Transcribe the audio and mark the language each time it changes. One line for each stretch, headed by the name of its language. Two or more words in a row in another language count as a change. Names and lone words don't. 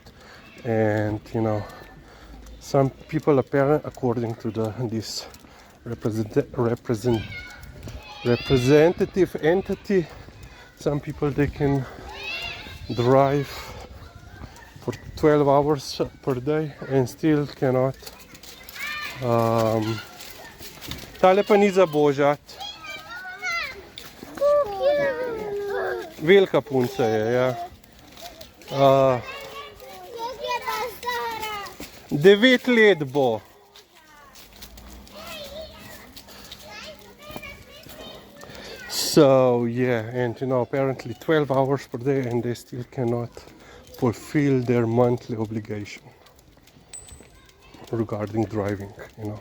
English: And, you know, some people, apparently, according to this representative entity, some people, they can drive for 12 hours per day and still cannot
Slovenian: tale pa ni za božat. Velika punca je, ja. 9 let bo.
English: So yeah, and you know, apparently 12 hours per day, and they still cannot fulfill their monthly obligation regarding driving, you know.